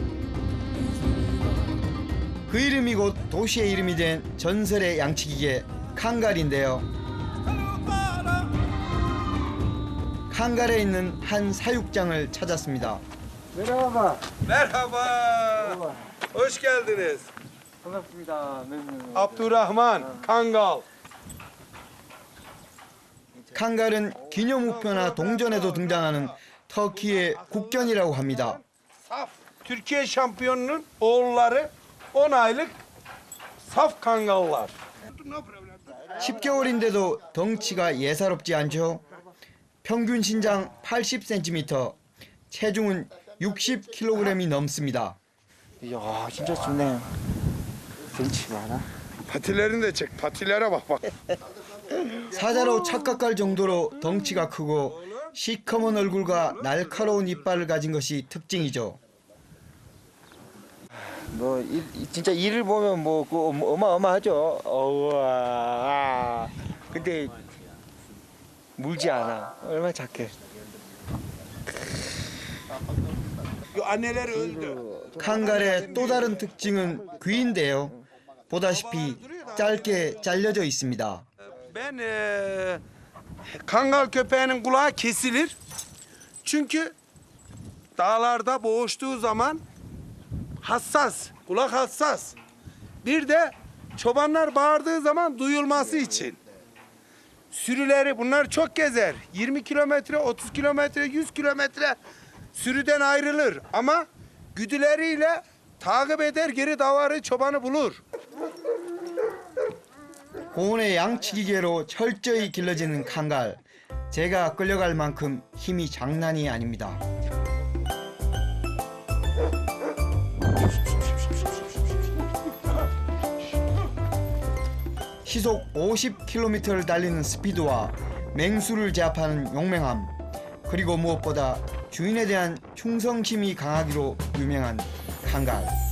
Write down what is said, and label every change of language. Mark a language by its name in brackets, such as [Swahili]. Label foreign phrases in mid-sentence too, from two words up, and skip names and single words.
[Korean] 그 이름이 곧 도시의 이름이 된 전설의 양치기계 칸갈인데요. 칸갈에 있는 한 사육장을 찾았습니다. 내려와봐. [Turkish] Merhaba. Hoş geldiniz. [Korean] 반갑습니다. Abdurrahman Kangal. 칸갈은 기념우표나 동전에도 등장하는 터키의 국견이라고 합니다. [Turkish] Saf Türkiye şampiyonunun oğulları 10 aylık saf kangallar. [Korean] 10개월인데도 덩치가 예사롭지 않죠. 평균 신장 80cm, 체중은 60kg이 넘습니다. 이야, 진짜 좋네요. 덩치 많아. [Turkish] Patilerini de çek. Patilere bak bak. [Korean] 사자로 착각할 정도로 덩치가 크고 시커먼 얼굴과 날카로운 이빨을 가진 것이 특징이죠. 뭐 진짜 이를 보면 뭐 그 어마어마하죠. 우와. 근데 물지 않아. 얼마나 착해. [Turkish] Anneleri öldü. [Korean] 칸갈의 또 다른 특징은 귀인데요. 보다시피 짧게 잘려져 있습니다. [Turkish] Ben kangal köpeğinin kulağı kesilir. Çünkü dağlarda boğuştuğu zaman hassas, kulak hassas. Bir de çobanlar bağırdığı zaman duyulması için. Sürüleri bunlar çok gezer. 20 kilometre, 30 kilometre, 100 kilometre sürüden ayrılır. Ama güdüleriyle takip eder, geri davarı çobanı bulur. [Korean] 고원의 양치기계로 철저히 길러지는 칸갈. 제가 끌려갈 만큼 힘이 장난이 아닙니다. 시속 50km를 달리는 스피드와 맹수를 제압하는 용맹함, 그리고 무엇보다 주인에 대한 충성심이 강하기로 유명한 칸갈.